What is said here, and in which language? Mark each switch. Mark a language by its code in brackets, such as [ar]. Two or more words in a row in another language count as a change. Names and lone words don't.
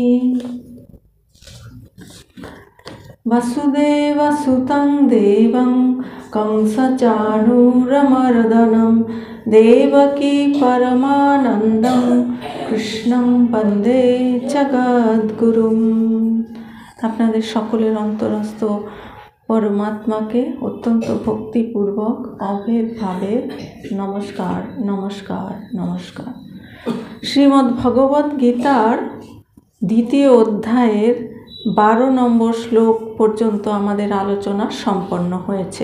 [sa] वसुदेवसुतं देवं कंसचाणूरमर्दनं देवकी परमानन्दं कृष्णं वन्दे जगद्गुरुं। [bn] আপনাদের সকলের অন্তরস্থ পরমাত্মাকে অত্যন্ত ভক্তিপূর্বক অভেদভাবে নমস্কার নমস্কার নমস্কার। শ্রীমদ্ ভগবত গীতার দ্বিতীয় অধ্যায়ের 12 নম্বর শ্লোক পর্যন্ত আমাদের আলোচনা সম্পন্ন হয়েছে।